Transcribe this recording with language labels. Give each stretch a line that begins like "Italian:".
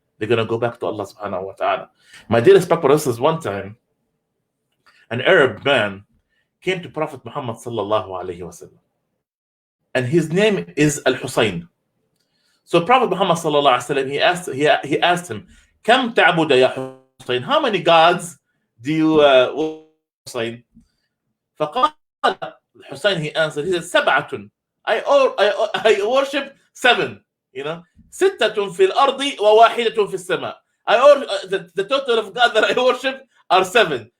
English: They're gonna go back to Allah subhanahu wa ta'ala. My dear respected brothers, one time an Arab man came to Prophet Muhammad sallallahu alaihi wasallam, and his name is Al-Husayn. So Prophet Muhammad sallallahu alaihi wasallam, he asked him,
Arabic: "Kam ta'budu ya Husayn?
English: How many gods do you Husayn?"
Arabic: فقال
English: Hussein, he answered, he said,
Arabic: سبعة.
English: I worship 7. You know,
Arabic: ستة في الأرض وواحدة في السماء.
English: The total of God that I worship are 7.